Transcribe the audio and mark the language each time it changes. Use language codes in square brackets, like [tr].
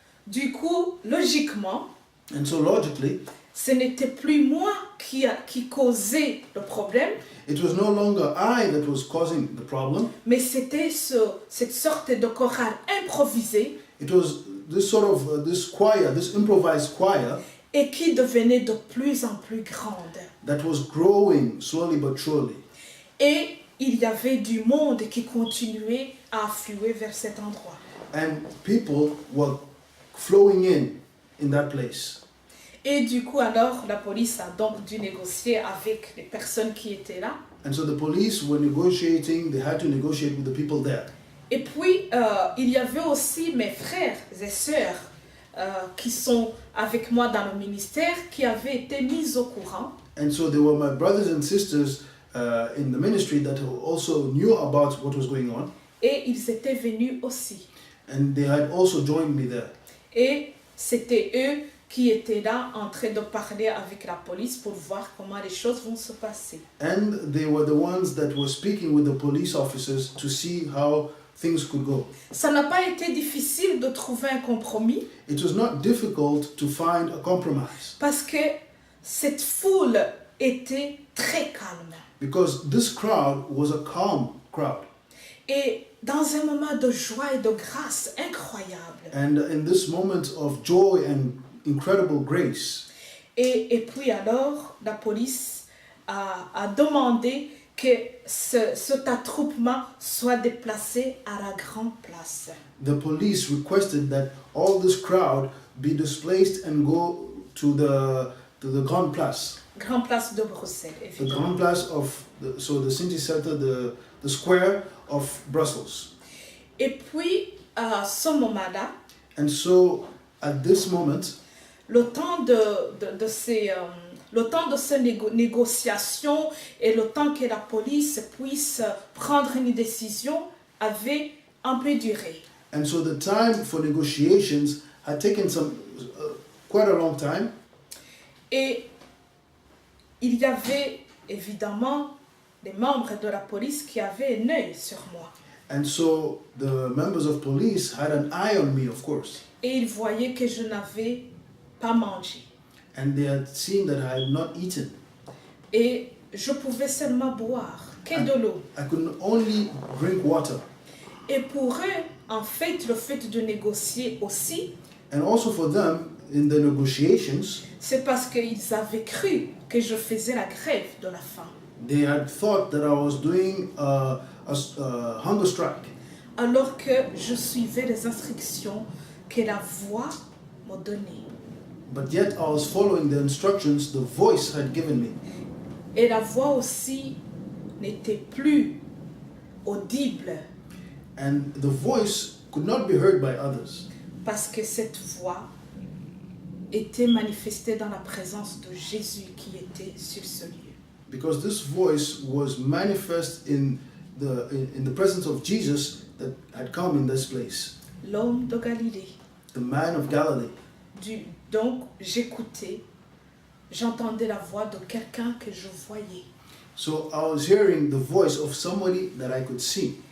[fr] Du coup, logiquement, [en] And so logically, [fr] ce n'était plus moi qui causais le problème, [en] it was no longer I that was causing the problem. [fr] mais c'était cette sorte de chorale improvisée [en] It was this sort of this choir, this improvised choir [fr] et qui devenait de plus en plus grande. [en] that was growing slowly but surely. [fr] Et il y avait du monde qui continuait à affluer vers cet endroit. [en] And people were flowing in that place. [fr] Et du coup, alors, la police a donc dû négocier avec les personnes qui étaient là. [en] And so the police were negotiating, they had to negotiate with the people there. [fr] Et puis, il y avait aussi mes frères et sœurs qui sont avec moi dans le ministère, qui avaient été mis au courant. [en] And so there were my brothers and sisters in the ministry that also knew about what was going on. [fr] Et ils étaient venus aussi. [en] And they had also joined me there. [fr] Et c'était eux qui étaient là en train de parler avec la police pour voir comment les choses vont se passer. [en] And they were the ones that were speaking with the police officers to see how things could go. [fr] Ça n'a pas été difficile de trouver un compromis [en] It was not difficult to find a compromise [fr] parce que cette foule était très calme. [en] because this crowd was a calm crowd. [fr] Et dans un moment de joie et de grâce incroyable. [en] And in this moment of joy and incredible grace, [fr] Et puis alors, la police a demandé que cet attroupement soit déplacé à la grande place. [en] the police requested that all this crowd be displaced and go to the Grand Place. [fr] Grande place de Bruxelles, [en] The [fr] évidemment. [en] Grand Place of the city center, the square of Brussels. [fr] Et puis, à ce moment-là, [en] And so at this moment, [fr] le temps de ces négociations et le temps que la police puisse prendre une décision avait un peu duré. [en] and so the time for negotiations had taken quite a long time. [fr] Et il y avait évidemment des membres de la police qui avaient un œil sur moi. [en] And so the members of police had an eye on me, of course. [fr] Et ils voyaient que je n'avais pas mangé. [en] And they had seen that I had not eaten. [fr] Et je pouvais seulement boire que de l'eau. [en] I could only drink water. [fr] Et pour eux, en fait, le fait de négocier aussi, [en] And also for them, in the negotiations, [fr] c'est parce qu'ils avaient cru que je faisais la grève de la faim. [en] they had thought that I was doing a hunger strike. [fr] Alors que je suivais les instructions que la voix m'a données. [en] But yet I was following the instructions the voice had given me. [fr] Et la voix aussi n'était plus audible [en] And the voice could not be heard by others. [fr] parce que cette voix était manifestée dans la présence de Jésus qui était sur ce lieu. [en] Because this voice was manifest in the presence of Jesus that had come in this place. [fr] L'homme de Galilée. [en] The man of Galilee. [fr] Donc j'écoutais, j'entendais la voix de quelqu'un que je voyais. [en] So I was hearing the voice of somebody that I could see.